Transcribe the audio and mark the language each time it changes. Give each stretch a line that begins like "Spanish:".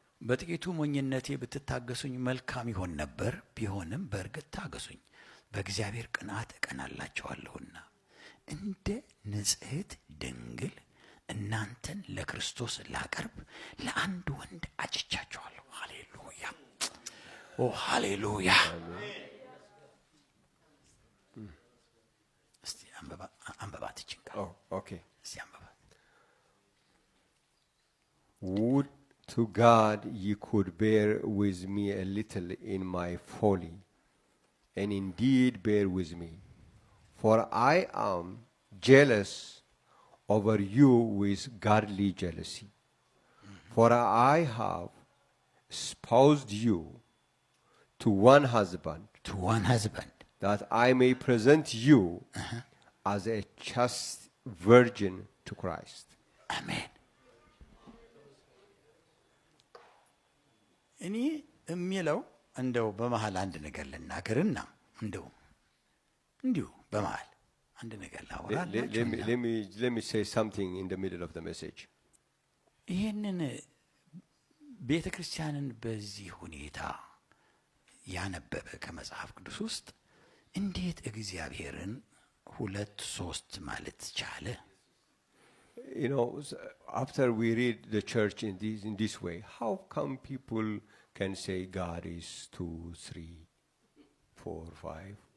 Amharic: በጥቂቱ ሞኝነቴ ብትታገሱኝ መልካም ይሆን ነበር፣ ቢሆንም በእርግጥ ታገሱኝ፣ በእግዚአብሔር ቅንዓት እቀናላችኋለሁና እንደ ንጽሕት ድንግል እናንተን ለክርስቶስ ላቀርብ ለአንድ ወንድ አጭቻችኋለሁ። ሃሌሉያ ኦ ሃሌሉያ። እስቲ አንበባት ይችላል።
English: Oh, okay.
Amharic: እስቲ አንበባት።
English: Would to God ye could bear with me a little in my folly, and indeed bear with me. For I am jealous over you with godly jealousy. For I have espoused you to one husband, that I may present you as a chaste virgin to Christ. Amen.
Amharic: እኔ የሚለው እንደው በመሃል አንድ ነገር ልናገርና እንዲሁ በመሃል አንድ ነገር ላወራላችሁ።
English: Let me say something in the middle of the message.
Amharic: ይህንን ቤተ ክርስቲያንን በዚህ ሁኔታ ያነበበ ከመጽሐፍ ቅዱስ ውስጥ እንዴት እግዚአብሔርን 2-3 ማለት ቻለ?
English: You know, after we read the church in this way, how come people can say God is 2, 3, 4, 5?